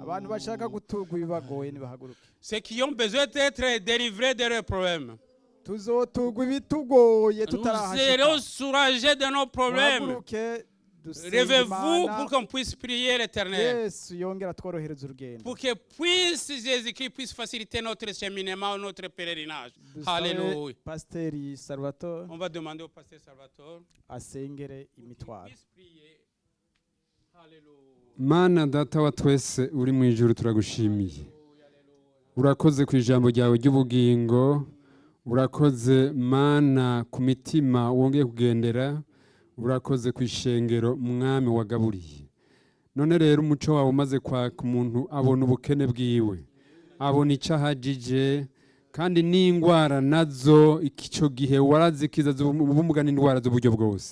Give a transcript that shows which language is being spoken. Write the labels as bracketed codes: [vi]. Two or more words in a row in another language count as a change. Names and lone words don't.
[rn] abantu bashaka guturwa ibibagoye nibahaguruke, [fr] Ceux qui ont besoin d'être délivrés de leurs problèmes. [rn] tuzoturwa ibitugoye [fr] Nous [rn] tutarahashika. [fr] serons soulagés de nos problèmes. [rn] Muhaguruke dusenge [fr] Levez-vous [rn] Imana, [fr] pour qu'on puisse prier l'Éternel. [rn] Yesu yongera tworohereza urugendo. [fr] Pour que puisse Jésus-Christ puisse faciliter notre cheminement, notre pèlerinage. [rn] Dusabe [fr] Alléluia. [rn] Pasiteri Salvatore [fr] On va demander au pasteur Salvatore [rn] asengere imitwaro. [fr] puisse prier. Alléluia. [rn] Mana data wa twese uri mu ijuru turagushimiye, urakoze ku ijambo ryawe ry'ubugingo, urakoze Mana ku mitima wongeye kugendera, urakoze ku ishengero mwami wagaburiye. None rero umuco wawe umaze kwaka umuntu abona ubukene bwiwe, abona icyo ahagije, kandi n'indwara nazo icyo gihe warazikiza ubumuga n'indwara z'uburyo bwose.